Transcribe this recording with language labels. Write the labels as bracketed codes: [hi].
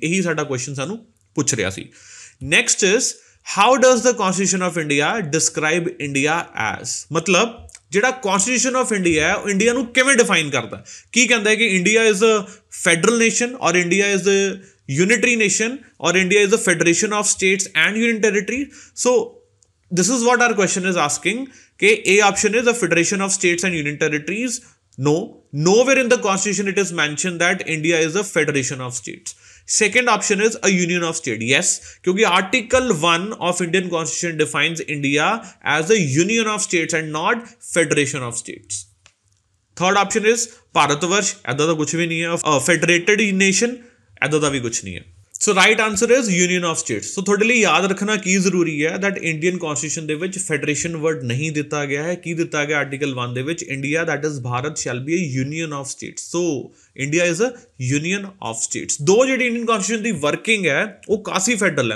[pa] ਇਹੀ ਸਾਡਾ ਕੁਐਸਚਨ ਸਾਨੂੰ ਪੁੱਛ ਰਿਹਾ ਸੀ। [en] Next is how does the constitution of India describe India as. [pa] ਮਤਲਬ ਜਿਹੜਾ ਕਨਸਟੀਟਿਊਸ਼ਨ ਆਫ ਇੰਡੀਆ ਹੈ ਉਹ ਇੰਡੀਆ ਨੂੰ ਕਿਵੇਂ ਡਿਫਾਈਨ ਕਰਦਾ? ਕੀ ਕਹਿੰਦਾ ਹੈ ਕਿ [en] India is a federal nation or India is a unitary nation or India is a federation of states and union territories? So this is what our question is asking, कि A option is a federation of states and union territories. No, nowhere in the constitution it is mentioned that India is a federation of states. Second option is a union of states. Yes, क्योंकि article 1 of Indian constitution defines India as a union of states and not federation of states. Third option is [hi] Bharatvarsh, ऐसा तो कुछ भी नहीं है। [en] A federated nation, [pa] ਇੱਦਾਂ ਦਾ ਵੀ ਕੁਛ ਨਹੀਂ ਹੈ। [en] So right answer is union of states. [pa] ਸੋ ਤੁਹਾਡੇ ਲਈ ਯਾਦ ਰੱਖਣਾ ਕੀ ਜ਼ਰੂਰੀ ਹੈ ਦੈਟ ਇੰਡੀਅਨ ਕਨਸਟੀਟਿਊਸ਼ਨ ਦੇ ਵਿੱਚ ਫੈਡਰੇਸ਼ਨ ਵਰਡ ਨਹੀਂ ਦਿੱਤਾ ਗਿਆ ਹੈ। ਕੀ ਦਿੱਤਾ ਗਿਆ ਆਰਟੀਕਲ 1 ਦੇ ਵਿੱਚ? [en] India that is Bharat shall be a union of states. So India is a union of states. [pa] ਦੋ ਜਿਹੜੀ ਇੰਡੀਅਨ ਕਨਸਟੀਟਿਊਸ਼ਨ ਦੀ ਵਰਕਿੰਗ ਹੈ ਉਹ ਕਾਫੀ ਫੈਡਰਲ ਹੈ।